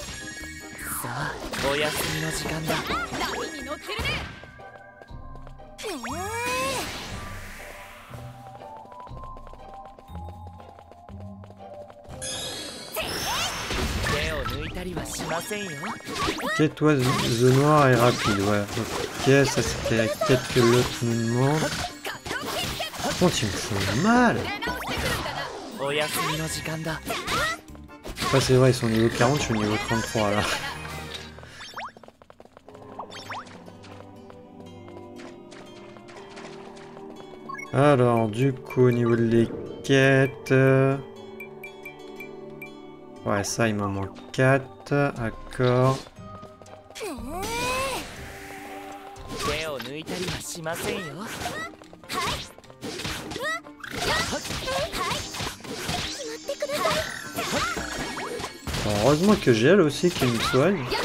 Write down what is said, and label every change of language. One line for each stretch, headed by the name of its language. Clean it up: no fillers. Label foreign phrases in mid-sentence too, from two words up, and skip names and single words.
Japanese: さあ、お休みの時間だ。波に乗ってるね。手を抜いたりはしませんよ。
French: Ok, toi, The Noir est rapide, ouais. Ok, ça c'était la quête que l'autre nous demande. Par contre, ils me font mal.
Japanese: お休みの時間だ。
French: Enfin, c'est vrai, ils sont niveau 40, je suis niveau 33 là. Alors, du coup, au niveau des quêtes... Ouais, ça, il m'en manque 4. D'accord.
Japanese: 手を抜いたりはしませんよ。
French: Heureusement que j'ai elle aussi qui me soigne.